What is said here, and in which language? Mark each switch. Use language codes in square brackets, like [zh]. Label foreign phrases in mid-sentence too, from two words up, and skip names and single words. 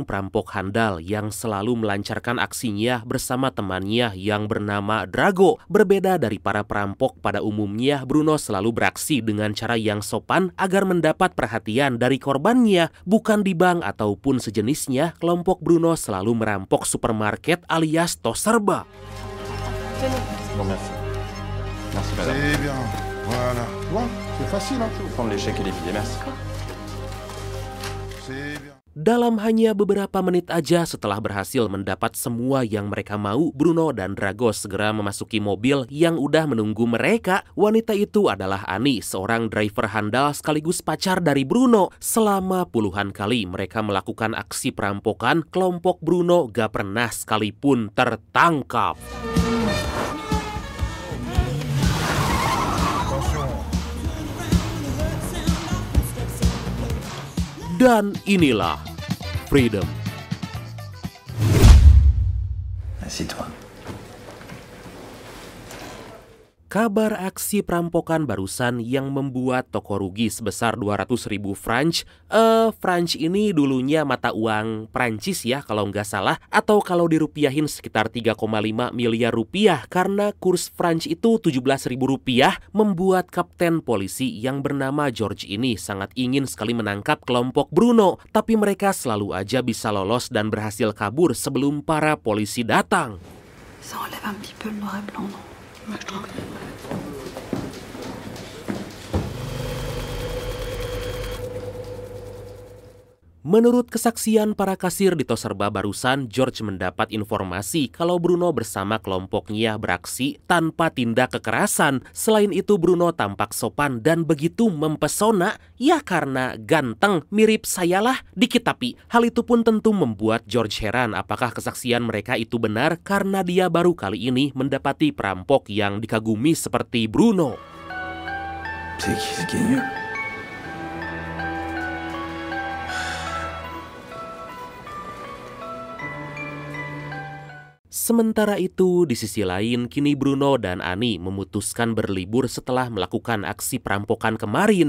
[id] perampok handal yang selalu melancarkan aksinya bersama temannya yang bernama Drago. Berbeda dari para perampok pada umumnya, Bruno selalu beraksi dengan cara yang sopan agar mendapat perhatian dari korbannya. Bukan di bank ataupun sejenisnya, kelompok Bruno selalu merampok supermarket alias tos serba. [fr] Bon, merci. Merci, madame. C'est bien. Voilà. Tu vois, c'est facile, hein. Je vais vous prendre les chèques et les billets, merci. C'est bien. [id] Dalam hanya beberapa menit aja setelah berhasil mendapat semua yang mereka mau, Bruno dan Drago segera memasuki mobil yang udah menunggu mereka. Wanita itu adalah Ani, seorang driver handal sekaligus pacar dari Bruno. Selama puluhan kali mereka melakukan aksi perampokan, kelompok Bruno gak pernah sekalipun tertangkap. Dan inilah Freedom. [fr] Assis-toi. [id] Kabar aksi perampokan barusan yang membuat toko rugi sebesar 200.000 franc. Franc ini dulunya mata uang Prancis ya kalau nggak salah. Atau kalau dirupiahin sekitar 3,5 miliar rupiah. Karena kurs franc itu 17.000 rupiah. Membuat kapten polisi yang bernama George ini sangat ingin sekali menangkap kelompok Bruno. Tapi mereka selalu aja bisa lolos dan berhasil kabur sebelum para polisi datang. [fr] Ça enlève un petit peu le noir et blanc, non? Moi, je trouve. [id] Menurut kesaksian para kasir di tos serba barusan, George mendapat informasi kalau Bruno bersama kelompoknya beraksi tanpa tindak kekerasan. Selain itu, Bruno tampak sopan dan begitu mempesona, ya karena ganteng, mirip saya lah dikit tapi. Hal itu pun tentu membuat George heran apakah kesaksian mereka itu benar karena dia baru kali ini mendapati perampok yang dikagumi seperti Bruno. [fr] C'est qui ce gagneux? [id] Sementara itu, di sisi lain, kini Bruno dan Ani memutuskan berlibur setelah melakukan aksi perampokan kemarin.